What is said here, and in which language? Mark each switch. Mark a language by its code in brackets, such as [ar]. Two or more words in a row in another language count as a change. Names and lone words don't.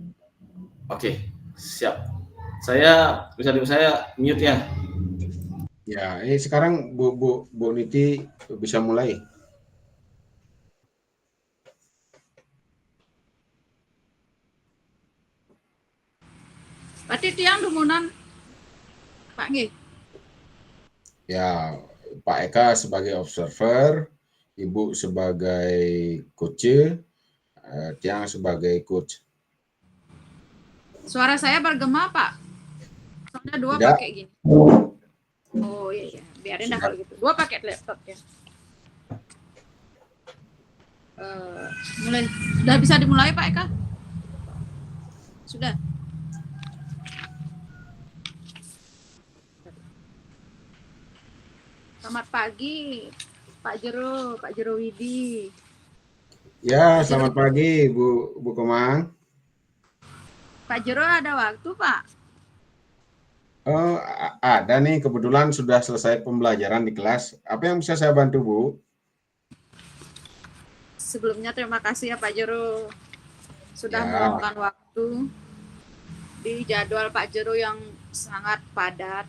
[id] Oke, siap. Saya mute ya. Ya, ini sekarang Bu Niti bisa mulai. [ban] Berarti tiang dumunan Pak nggih. [id] Ya, Pak Eka sebagai observer, Ibu sebagai coach, Tiang sebagai coach. Suara saya bergema, Pak. Soalnya dua Tidak. pakai gini. Oh iya, biarin dah kalau gitu. Dua pakai laptop ya. Mulai. Sudah bisa dimulai Pak Eka? Sudah. Selamat pagi, Pak Jero Widi. Ya, selamat pagi Bu Komang. Pak Jero ada waktu, Pak? Oh, ada nih, kebetulan sudah selesai pembelajaran di kelas. Apa yang bisa saya bantu, Bu? Sebelumnya terima kasih ya Pak Jero sudah meluangkan waktu di jadwal Pak Jero yang sangat padat.